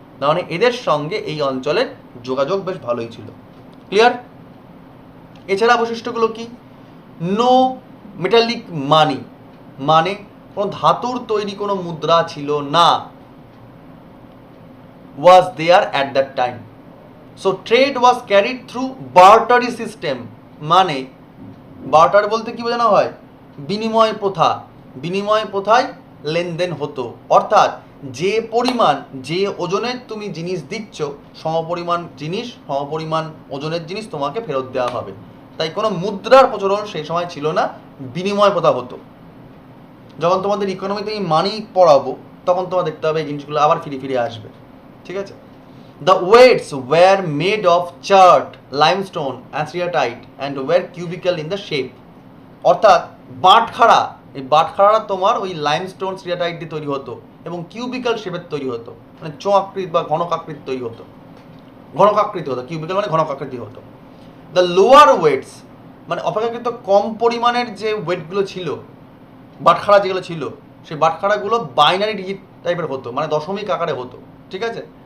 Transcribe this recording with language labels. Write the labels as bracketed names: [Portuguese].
[Bangla] মানে এদের সঙ্গে এই অঞ্চলের যোগাযোগ বেশ ভালোই ছিল। ক্লিয়ার? এছাড়া বৈশিষ্ট্যগুলো কি? [English] no metallic money, [Bangla] মানে কোনো ধাতুর তৈরি কোনো মুদ্রা ছিল না, [English] was there at that time. So trade was carried through barter system, [Bangla] মানে বার্টার বলতে কি বোঝানো হয়? বিনিময় প্রথা। বিনিময় প্রথায় লেনদেন হতো, অর্থাৎ যে পরিমাণ, যে ওজনের তুমি জিনিস দিচ্ছ, সমপরিমাণ জিনিস, সমপরিমাণ ওজনের জিনিস তোমাকে ফেরত দেওয়া হবে। তাই কোনো মুদ্রার প্রচলন সেই সময় ছিল না, বিনিময় প্রথা হতো। যখন তোমাদের ইকোনমিতে মানি পড়াবো তখন তোমার দেখতে হবে এই জিনিসগুলো আবার ফিরে ফিরে আসবে, ঠিক আছে? [English] The weights were made of chert, limestone, acetate and were cubical in the shape. [Bangla] অর্থাৎ বাটখারা, এই বাটখারা তোমার ওই লাইমস্টোন সিরিয়াটাইট দিয়ে তৈরি হতো এবং কিউবিক্যাল শেপের তৈরি হতো, মানে চোঙাকৃতি বা ঘনকাকৃতি তৈরি হতো, ঘনকাকৃতি হতো, কিউবিক্যাল মানে ঘনকাকৃতি হতো। দ্য লোয়ার ওয়েটস, মানে অপেক্ষাকৃত কম পরিমাণের যে ওয়েটগুলো ছিল, বাটখারা যেগুলো ছিল, সেই বাটখারাগুলো বাইনারি ডিজিট টাইপের হতো, মানে দশমিক আকারে হতো, ঠিক আছে?